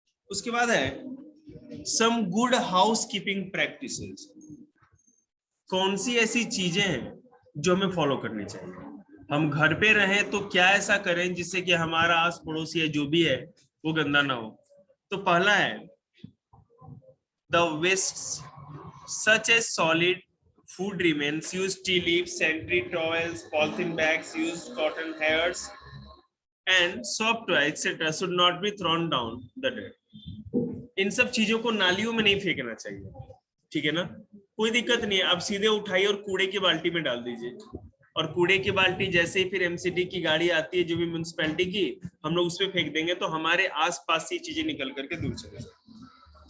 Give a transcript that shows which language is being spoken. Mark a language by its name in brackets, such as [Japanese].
[Hindi] उसके बाद है [English] Some good housekeeping practices. [Hindi] कौन सी ऐसी चीजें हैं जो हमें फॉलो करनी चाहिए? हम घर पे रहें तो क्या ऐसा करें जिससे कि हमारा आस पड़ोस या जो भी है वो गंदा ना हो। तो पहला है [English] The waste such a solid food remains, use tea leaves, sanitary towels, polythene bags, use cotton hairs and soft toys etc. should not be thrown down the drain. [Hindi] इन सब चीजों को नालियों में नहीं फेंकना चाहिए, ठीक है ना? कोई दिक्कत नहीं है, आप सीधे उठाइए और कूड़े की बाल्टी में डाल दीजिए। और कूड़े की बाल्टी जैसे ही फिर एमसीडी की गाड़ी आती है, जो भी म्युनिसिपैलिटी की, हम लोग उसमें फेंक देंगे तो हमारे आसपास से चीजें निकल करके दूर चले जाएंगी।